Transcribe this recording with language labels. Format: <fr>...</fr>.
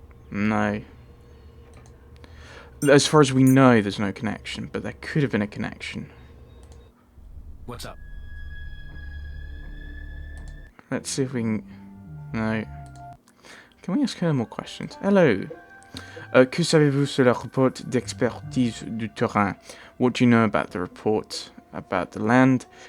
<en>No. As far as we know, there's no connection, but there could have been a connection. What's up? Let's see if we can... No. Can we ask her more questions? Hello.</en> <fr>Que savez-vous sur le rapport d'expertise du terrain?</fr> <en>What do you know about the report about the land?</en>